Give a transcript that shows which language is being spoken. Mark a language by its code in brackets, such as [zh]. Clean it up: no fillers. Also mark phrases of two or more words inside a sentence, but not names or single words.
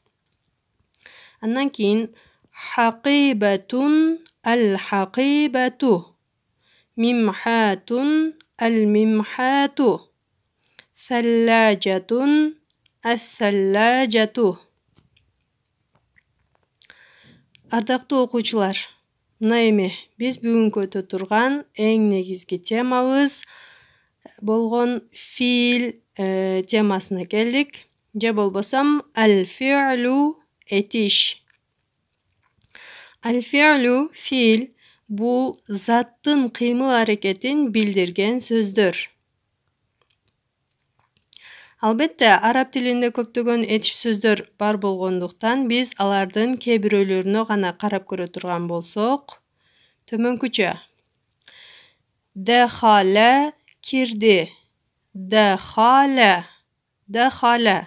[ky] Андан кийин [ar] حقيبة الحقيبة، ممحاة الممحاة، ثلاجة الثلاجة. [ky] Ардактуу окуучулар, мына эми биз бүгүнкү өтө турган эң негизги темабыз болгон фил темасына келдик. Же болбосом al-fi'lu этиш. Al-fi'lu фил бул заттын кыймыл аракетин билдирген сөздөр. Албетте, араб тилинде көптөгөн этиш сөздөр бар болгондуктан биз алардын кээ бирөөлөрүнө гана карап көрө турган болсок, төмөнкүчө: дахала кирди, [ar] دخل، دخل.